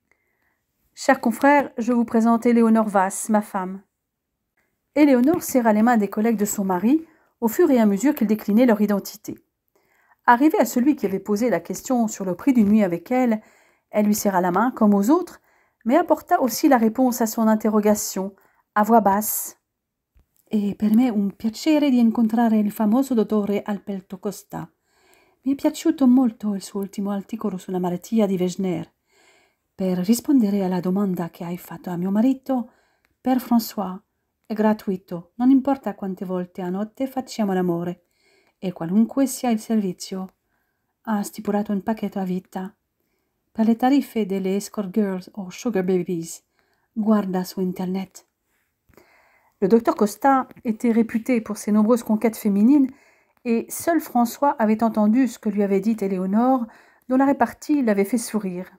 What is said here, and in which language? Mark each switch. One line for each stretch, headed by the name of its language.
French: « Chers confrères, je vous présente Éléonore Vass, ma femme. » Éléonore serra les mains des collègues de son mari au fur et à mesure qu'ils déclinaient leur identité. Arrivée à celui qui avait posé la question sur le prix d'une nuit avec elle, elle lui serra la main comme aux autres, mais apporta aussi la réponse à son interrogation, à voix basse.
Italian: « E per me un piacere di incontrare il famoso dottore Alberto Costa. Mi è piaciuto molto il suo ultimo articolo sulla malattia di Wegener. Per rispondere alla domanda che hai fatto a mio marito, per François, è gratuito, non importa quante volte a notte facciamo l'amore, e qualunque sia il servizio. Ha stipulato un pacchetto a vita. Per le tariffe delle escort girls o sugar babies, guarda su internet.
French: » Le docteur Costa était réputé pour ses nombreuses conquêtes féminines et seul François avait entendu ce que lui avait dit Éléonore, dont la répartie l'avait fait sourire.